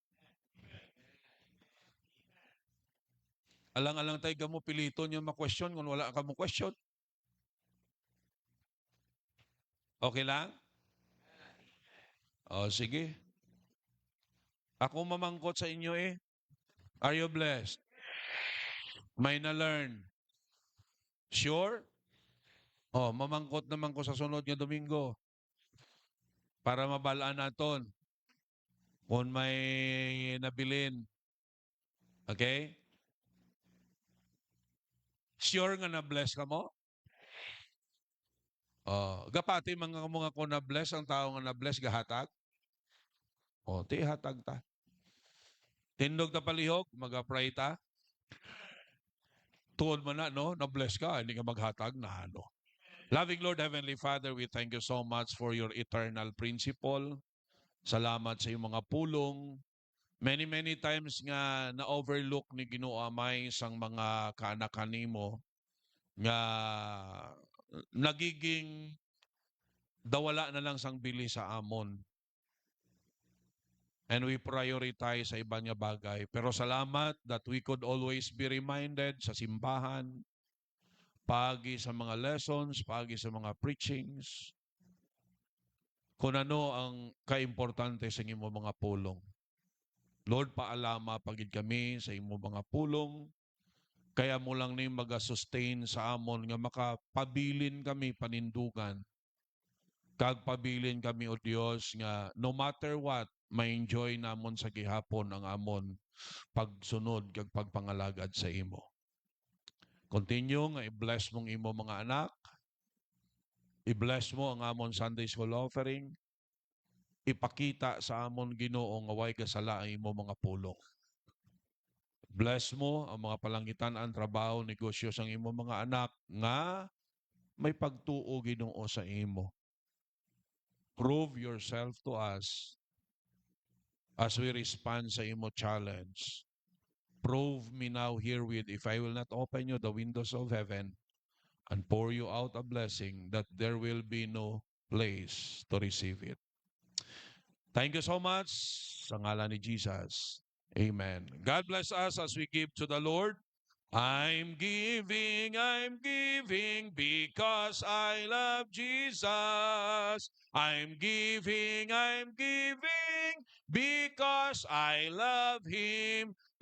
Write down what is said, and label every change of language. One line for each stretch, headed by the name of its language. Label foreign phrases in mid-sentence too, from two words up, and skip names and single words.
Hiligaynon: Alang-alang tayo ka mo pilito niyo ma-question kung wala ka mo question. Okay lang? O, sige. Ako mamangkot sa inyo eh.
English: Are you blessed?
Filipino: May na-learn.
English: Sure?
Hiligaynon: Oh, mamangkot naman ko sa sunod nga Domingo para mabalaan naton kung may nabilin. Okay? Sure nga na-bless ka mo? Oh, gapati mga ko na-bless, ang tao nga na-bless, gahatag. Oh, ti hatag ta. Tindog ta palihog, mag-pray ta. Tuon man na, no? Na-bless ka, hindi ka maghatag na, ano?
English: Loving Lord, Heavenly Father, we thank you so much for your eternal principle.
Hiligaynon: Salamat sa iyong mga pulong.
English: Many times
Hiligaynon: nga na-overlook ni Ginoo Amay sang mga kaanak nimo nga nagiging dawala na lang sang bili sa amon.
English: And we prioritize
Hiligaynon: sa ibang nga bagay. Pero salamat
English: that we could always be reminded
Hiligaynon: sa simbahan, pagi sa mga lessons, pagi sa mga preachings, kung ano ang kaimportante sa imo mga pulong. Lord, paalama pagid kami sa imo mga pulong, kaya mo lang ni mag-sustain sa amon nga makapabilin kami panindugan. Kag pabilin kami o Dios nga
English: no matter what,
Hiligaynon: ma-enjoy namon sa gihapon ang amon pagsunod kag pagpangalagad sa imo. Continue nga i-bless mong imo mga anak. I-bless mo ang amon Sunday School offering. Ipakita sa amon Ginoo nga way kasala ang imo mga pulong. Bless mo ang mga palangitan ang trabaho, negosyo sang imo mga anak nga may pagtuo Ginoo sa imo.
English: Prove yourself to us as we respond
Hiligaynon: sa imo
English: challenge. Prove me now herewith if I will not open you the windows of heaven and pour you out a blessing that there will be no place to receive it. Thank you so much.
Hiligaynon: Sa ngalan ni Jesus. Amen.
English: God bless us as we give to the Lord. I'm giving because I love Jesus. I'm giving because I love Him.